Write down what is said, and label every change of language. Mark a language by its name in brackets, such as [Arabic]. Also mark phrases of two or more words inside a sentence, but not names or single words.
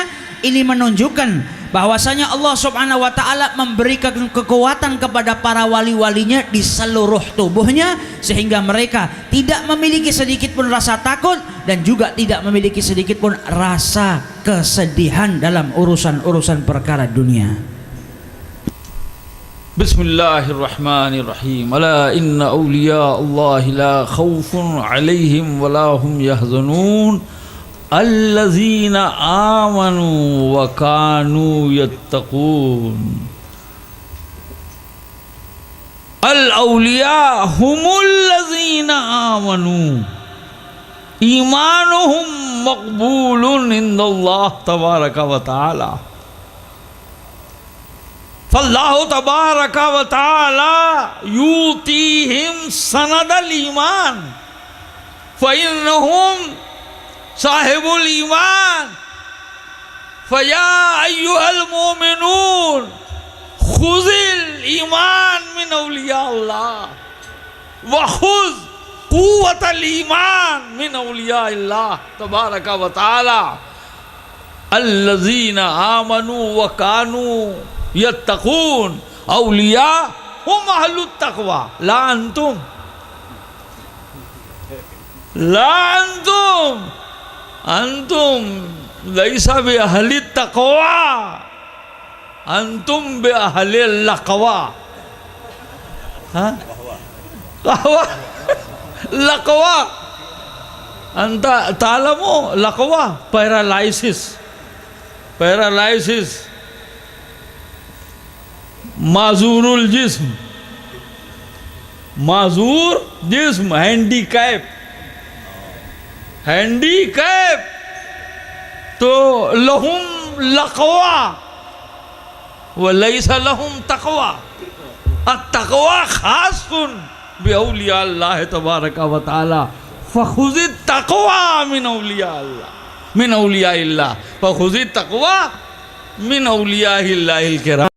[Indonesian] Ini menunjukkan bahwasanya Allah [Arabic] سبحانه وتعالى [Indonesian] memberikan kekuatan kepada para wali-walinya di seluruh tubuhnya, sehingga mereka tidak memiliki sedikit pun rasa takut dan juga tidak memiliki sedikit pun rasa kesedihan dalam urusan-urusan perkara dunia. [Arabic] بسم الله الرحمن الرحيم. ألا إن أولياء الله لا خوف عليهم ولهم يحزنون الذين آمنوا وكانوا يتقون. الأولياء هم الذين آمنوا إيمانهم مقبول عند الله تبارك وتعالى. فالله تبارك وتعالى يؤتيهم سند الإيمان فإنهم صاحب الإيمان فيا أيها المؤمنون خذ الإيمان من أولياء الله وخذ قوة الإيمان من أولياء الله تبارك وتعالى الذين آمنوا وكانوا يتقون أولياء هم أهل التقوى لا أنتم أنتم ليس بأهل التقوى أنتم بأهل اللقوة لقوة أنت تعلم لقوة पैरालाइसिस معذور الجسم हैंडीकैप तो لهم لقوة و ليس لهم تقوى التقوى خاص بأولياء الله تبارك وتعالى فخذ التقوى من أولياء الله من أولياء الله فخذ التقوى من أولياء الله الكرام.